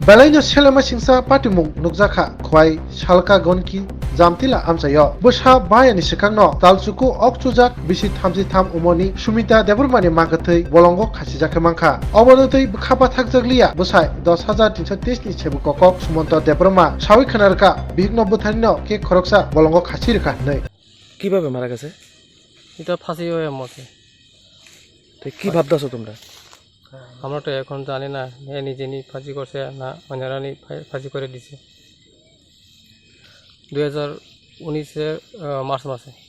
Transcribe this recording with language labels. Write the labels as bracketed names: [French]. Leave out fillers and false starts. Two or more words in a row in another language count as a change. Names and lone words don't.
[Kok Borok] Balaino Selema Singsa Patimung Nukjaka Khwai Shalka Gonki Jamtila Amsayo Busha Bayani Sikangno Talsuku Okchujak Bisi Thamsi Tham Umoni Sumita Deburmani Magatai Bolongo Khasijake Mangka Obonotai Khapa Thakjaglia Busai 10,330 ni Chebu Kokok Sumonto Deburma Shawi Khanarka Bigno Buthanino Ke Khoroksa Bolongo Khasirka Nei [Bangla] কিভাবে মারা গেছে? এটা ফাঁসি হয়ে মরছে। তো কি ভাবতেছো তোমরা? আমরা তো এখন জানি না এ নিজে ফাঁসি করছে না অন্যরা ফাঁসি করে দিছে 2019-এর মার্চ মাসে।